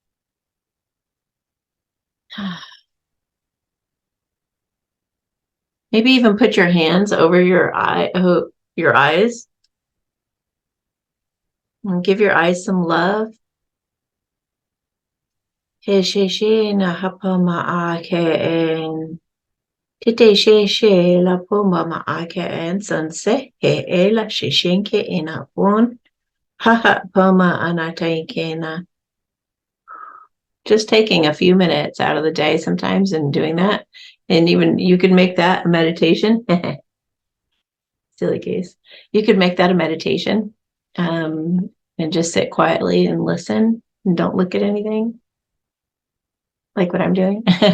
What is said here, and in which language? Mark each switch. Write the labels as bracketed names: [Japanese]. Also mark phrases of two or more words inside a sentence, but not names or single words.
[English] Maybe even put your hands over your eyes, and give your eyes some love. He she she na hapama a Tite she la puma ma ake sunse he ela shishinke ina pun. Haha poma anataikena. Just taking a few minutes out of the day sometimes and doing that. And even you could make that a meditation. Silly case. You could make that a meditation, and just sit quietly and listen and don't look at anything like what I'm doing.